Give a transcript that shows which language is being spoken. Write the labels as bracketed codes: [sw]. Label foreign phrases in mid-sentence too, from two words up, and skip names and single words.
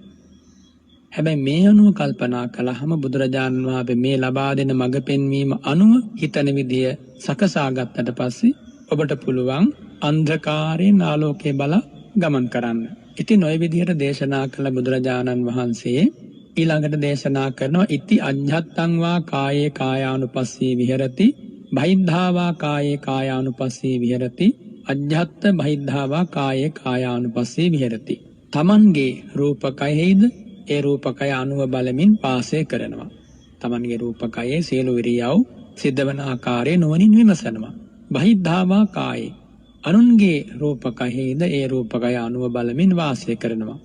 [si] හැබැයි මේ අනුව කල්පනා කළාම බුදුරජාණන් වහන්සේ මේ ලබා දෙන මඟ පෙන්වීම අනුව හිතන විදිය සකසා ගත්තට පස්සේ ඔබට පුළුවන් අන්ධකාරයෙන් ආලෝකයේ බල ගමන් කරන්න. ඉතින් ওই විදිහට දේශනා කළ බුදුරජාණන් වහන්සේ ඊළඟට දේශනා කරනවා [pi] ඉති අඤ්ඤත්තං වා කායේ කායානුපස්සී විහෙරති බහිද්ධාවා කායේ කායානුපස්සී විහෙරති අජ්ජත් බහිද්ධාවා කායේ කායානුපස්සී විහෙරති. [si] තමන්ගේ රූපකයෙහිද ඒ රූපකය අනුව බලමින් වාසය කරනවා. තමන්ගේ රූපකයේ සියලු ඉරියව් සිද්ධ වන ආකාරය නුවණින් විමසනවා. [pi] බහිද්ධාවා කායේ [si] අනුන්ගේ රූපකයෙහිද ඒ රූපකය අනුව බලමින් වාසය කරනවා.